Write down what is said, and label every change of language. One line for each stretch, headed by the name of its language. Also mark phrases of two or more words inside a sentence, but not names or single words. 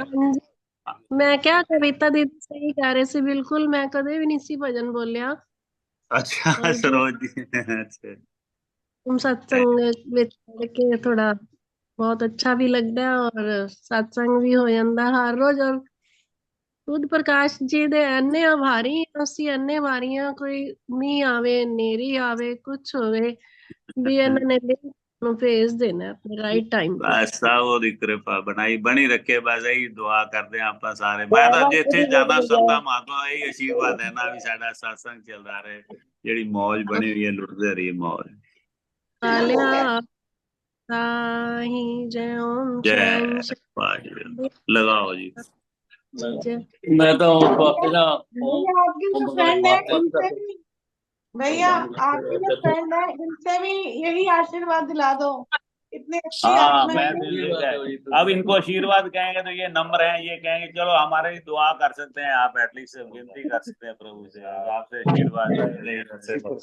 Punjabi: ਹਾਂ ਜੀ, ਮੈਂ ਕਯਾ ਕਵਿਤਾ ਦੀਦੀ ਸਹੀ ਕਹਿ ਰਹੇ ਸੀ, ਬਿਲਕੁਲ ਮੈਂ ਕਦੇ ਭੀ ਨਹੀਂ ਸੀ ਭਜਨ ਬੋਲਿਆ।
Hindi: अच्छा और जो सरोज जी अच्छा तुम सत्संग विच के थोड़ा बहुत अच्छा भी लगता है और सत्संग भी हो जाता हर रोज।
Punjabi: ਔਰ ਖੁਦ ਪ੍ਰਕਾਸ਼ ਜੀ ਦੇ ਅੰਨੇ ਆਭਾਰੀ ਹੈਂ, ਉਸੀ ਅੰਨੇ ਵਾਰੀਆਂ ਕੋਈ ਮੀਹ ਆਵੇ ਨੇਰੀ ਆਵੇ ਕੁਛ ਹੋਵੇ ਭੀ ਇਨ੍ਹੋਂਨੇ ਲਿੰਕ ਨੂੰ ਭੇਜ ਦੇਣਾ ਹੈ ਆਪਣੇ ਰਾਈਟ ਟਾਈਮ ਤੇ। ਬਸ ਸਬ ਉਹਦੀ ਕਿਰਪਾ ਬਣਾਈ ਬਣੀ ਰੱਖੇ, ਬਸ ਇਹੀ ਦੁਆ ਕਰਦੇ ਹਾਂ ਆਪਾਂ ਸਾਰੇ। ਮੈਂ ਤਾਂ ਜਿੱਥੇ ਜਾਣਾ ਸੰਤਾਂ ਮਹਾਤਮਾ ਇਹੀ ਆਸ਼ੀਰਵਾਦ ਦੇਣਾ ਵੀ ਸਾਡਾ ਸਤਸੰਗ ਚੱਲਦਾ ਰਹੇ, ਜਿਹੜੀ ਮੌਜ ਬਣੀ ਹੋਈ ਹੈ ਲੁੱਟਦੇ ਰਹੀਏ ਮੌਜ। ਆਲਿਆ ਤਾਹੀ ਜੈ ਓਮ
Hindi: जय
Punjabi: ਸ਼ਹਿਨशाह
Hindi: वाहिगुरु। लगाओ जी। जय। मैं तो वापस ना भैया आपके जो फ्रेंड है इनसे भी, भैया आपके जो फ्रेंड है इनसे भी यही आशीर्वाद दिला दो, इतनी अच्छी हाँ आत्मा मैं है। भी यही कह- अब इनको आशीर्वाद कहेंगे तो ये नंबर है, ये कहेंगे चलो हमारे लिए दुआ कर सकते हैं आप, एटलीस्ट विनती कर सकते हैं प्रभु से, आपसे आशीर्वाद ले सकते हैं।